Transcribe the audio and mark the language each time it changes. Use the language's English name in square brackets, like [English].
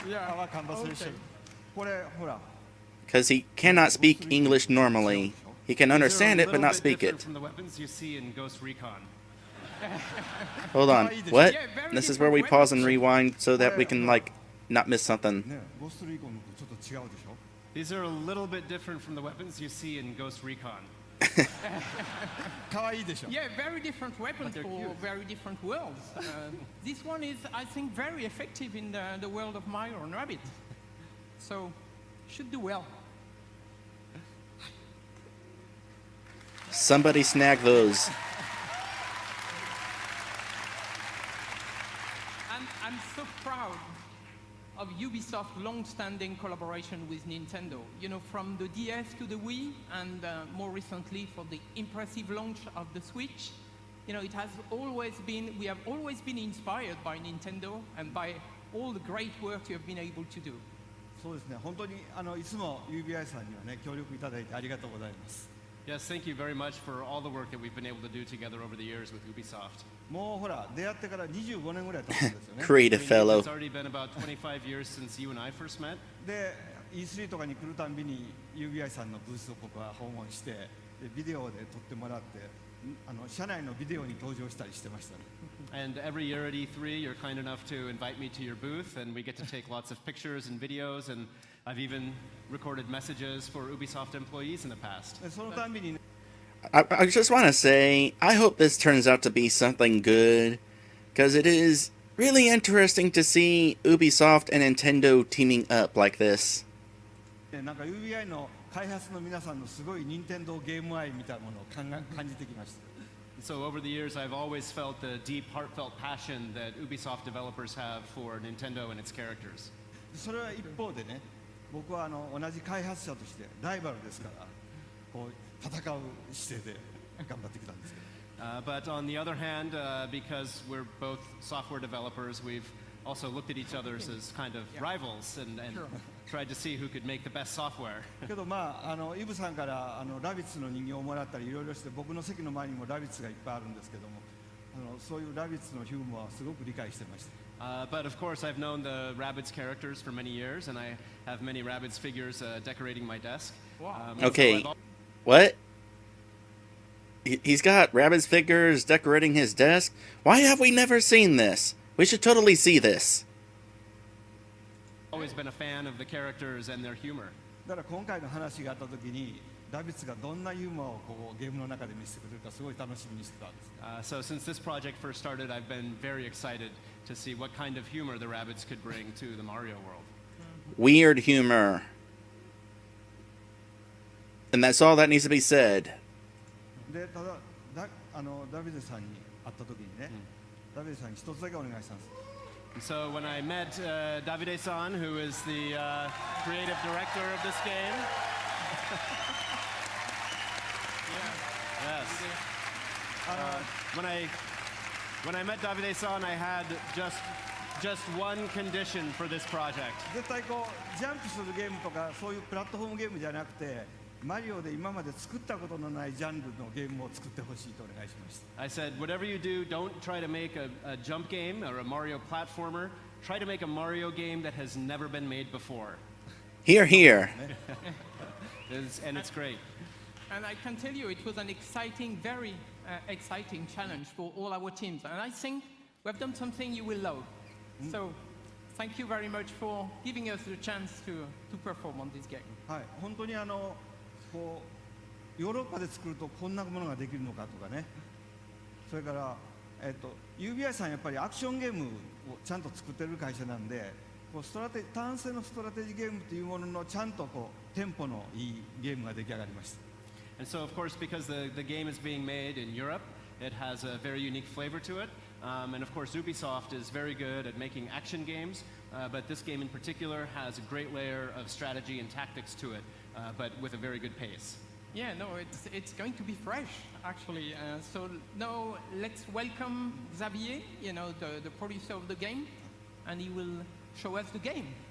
[English] Our conversation. [Japanese] これほら [English] Because he cannot speak English normally. He can understand it, but not speak it. From the weapons you see in Ghost Recon. Hold on. What? Yeah, very This is where we different pause and weapons. rewind so that we can, like, not miss something. [Japanese] ね、ゴーストリーコンのとちょっと違うでしょ [English] These are a little bit different from the weapons you see in Ghost Recon. [Japanese] 可愛いでしょ [English] Yeah, very different weapons they're for cute. very different worlds. This one is, I think, very effective in the world of Mario and Rabbit. So, should do well. Somebody snag those. I'm so proud of Ubisoft's long-standing collaboration with Nintendo. You know, from the DS to the Wii, and more recently for the impressive launch of the Switch. You know, it has always been, we have always been inspired by Nintendo and by all the great work you have been able to do. [Japanese] そうですね、本当にいつも UBI さんにはね、協力いただいてありがとうございます。 [English] Yes, thank you very much for all the work that we've been able to do together over the years with Ubisoft. [Japanese] もうほら、出会ってから25年ぐらい経つんですよね。 [English] Creative It's fellow. already been about 25 years since you and I first met. [Japanese] で、 E3 とかに来るたんびに UBI さんのブースを僕は訪問して、でビデオで撮ってもらって、社内のビデオに登場したりしてましたね。 [English] And every year at E3, you're kind enough to invite me to your booth, and we get to take lots of pictures and videos, and I've even recorded messages for Ubisoft employees in the past. [Japanese] でそのたんびにね、 [English] I just want to say, I hope this turns out to be something good, because it is really interesting to see Ubisoft and Nintendo teaming up like this. [Japanese] なんか UBI の開発の皆さんのすごい任天堂ゲーム愛みたいなものを感じてきました。 [English] So over the years, I've always felt the deep, heartfelt passion that Ubisoft developers have for Nintendo and its characters. [Japanese] それは一方でね、僕は同じ開発者としてライバルですから、こう戦う姿勢で頑張ってきたんですけど。 [English] But on the other hand, because we're both software developers, we've also looked at each other as kind of rivals and tried to see who could make the best software. [Japanese] けどイブさんからラビッツの人形をもらったりいろいろして、僕の席の前にもラビッツがいっぱいあるんですけども、そういうラビッツのヒューモアはすごく理解してました。 [English] But of course, I've known the Rabbids characters for many years, and I have many Rabbids figures decorating my desk. Wow. Okay, what? He's got Rabbids figures decorating his desk? Why have we never seen this? We should totally see this. Always been a fan of the characters and their humor. [Japanese] だから今回の話があった時に、ラビッツがどんなユーモアをこうゲームの中で見せてくれるかすごい楽しみにしてたんです。 [English] So since this project first started, I've been very excited to see what kind of humor the Rabbids could bring to the Mario world. Weird humor. And that's all that needs to be said. [Japanese] でただダビデさんに会った時にね、ダビデさんに一つだけお願いしたんです。 [English] So when I met Davide-san, who is the creative director of this game, yes. When I met Davide-san, I had just one condition for this project. [Japanese] 絶対こうジャンプするゲームとかそういうプラットフォームゲームじゃなくて、マリオで今まで作ったことのないジャンルのゲームを作ってほしいとお願いしました。 [English] I said, whatever you do, don't try to make a jump game or a Mario platformer. Try to make a Mario game that has never been made before. Here, here. And it's great. And I can tell you, it was an exciting, very exciting challenge for all our teams. And I think we've done something you will love. So, thank you very much for giving us the chance to perform on this game. [Japanese] はい、本当にこうヨーロッパで作るとこんなものができるのかとかね。それから、UBI さんやっぱりアクションゲームをちゃんと作ってる会社なんで、こう単性のストラテジーゲームというもののちゃんとこうテンポのいいゲームが出来上がりました。 [English] And so, of course, because the game is being made in Europe, it has a very unique flavor to it. And of course, Ubisoft is very good at making action games, but this game in particular has a great layer of strategy and tactics to it, but with a very good pace. Yeah, no, it's going to be fresh, actually. So now let's welcome Xavier, the producer of the game, and he will show us the game.